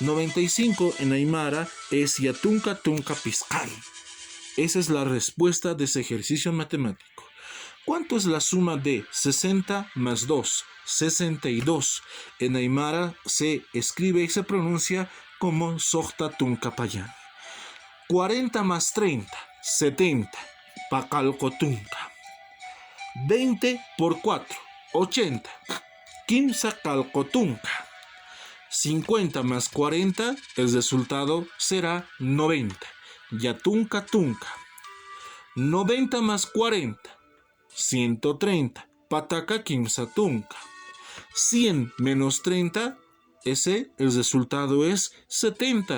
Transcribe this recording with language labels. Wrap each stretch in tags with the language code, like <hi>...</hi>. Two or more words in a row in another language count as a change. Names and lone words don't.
<es>95 en Aymara es</es> <ay>Yatunka Tunka Piscal.</ay> <es>Esa es la respuesta de ese ejercicio matemático. ¿Cuánto es la suma de 60 más 2? 62. En Aymara se escribe y se pronuncia como</es> <ay>Sohta Tunka Payani. 40 más 30, 70. Pacalco Tunka. 20 por 4, 80. Kimsa Calco Tunka.</ay> <es>50 más 40, el resultado será 90.</es> <ay>Yatunka Tunka. 90 más 40, 130. Pataka Kimsa Tunka.</ay> <es>100 menos 30, el resultado es 70.</es>